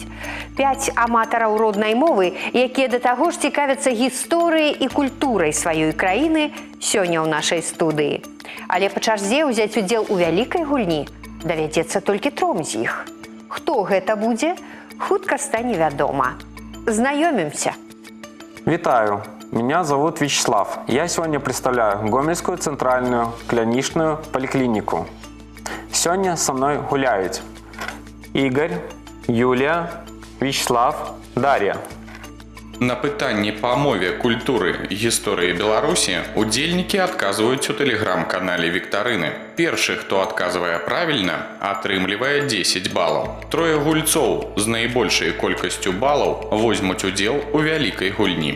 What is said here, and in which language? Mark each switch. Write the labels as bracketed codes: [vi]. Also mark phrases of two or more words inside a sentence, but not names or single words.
[be] 5 аматараў роднай мовы, якія да таго ж цікавяцца гісторыяй і культурай сваёй краіны, сёння ў нашай студыі. Але па чарзе ўзяць удзел у вялікай гульні давядзецца толькі 3 з іх. Хто гэта будзе, хутка стане вядома. Знаёмімся. Витаю, [ru] меня зовут Вячеслав. Я сегодня представляю Гомельскую центральную клиничную поликлинику. Сегодня со мной гуляют Игорь, Юлия, Вячеслав, Дарья. [be] На пытанні па мове, культуры і гісторыі Беларусі удзельнікі адказваюць у тэлеграм-канале Віктарыны. Першы, хто адказвае правільна, атрымлівае 10 балаў. 3 гульцоў з найбольшай колькасцю балаў возьмуць удзел у вялікай гульні.